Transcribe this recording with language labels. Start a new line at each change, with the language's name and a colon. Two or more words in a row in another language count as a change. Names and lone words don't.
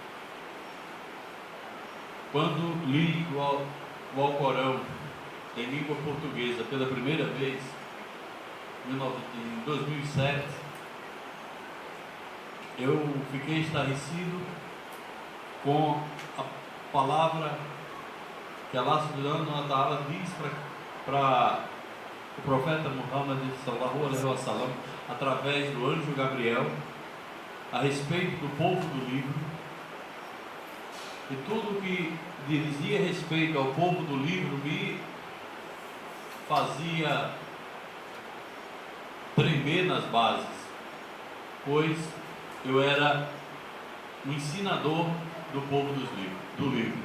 Portuguese: Quando li o Alcorão em língua portuguesa pela primeira vez, em 2007, eu fiquei estarrecido com a palavra que
Arabic: الله سبحانه وتعالى
Portuguese: diz para o profeta Muhammad
Arabic: صلى الله عليه وسلم,
Portuguese: através do anjo Gabriel, a respeito do povo do livro, e tudo que dizia respeito ao povo do livro me fazia tremer nas bases, pois eu era um ensinador do povo do livro.